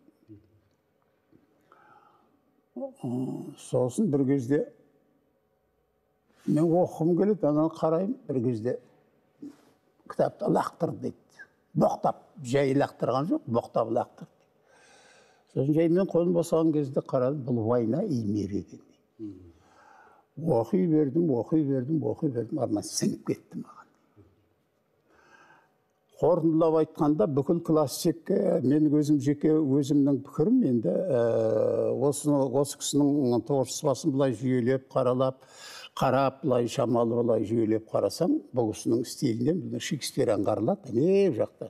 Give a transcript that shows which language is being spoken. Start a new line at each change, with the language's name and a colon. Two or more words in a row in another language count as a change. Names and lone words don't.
Kazakh: Сосын бір кезде мен оқығым келеді, ананы қараймын, бір кезде кітапты лақтырды дейді. Боқтап, жай лақтырған жоқ, боқтап лақтырды. Сосын жаймен қолын босаған кезде қарадым, бұл война и мир екен. Оқи бердім, арман сіңіп кетті маған. Қорытындылап айтқанда, бүкіл классик, мен өзімнің пікірім, енді осы кісінің творчествосын былай жүйелеп, қарап, былай шамалы былай жүйелеп қарасам, бұл кісінің стилінен Шекспир аңғарылады, не жақтан.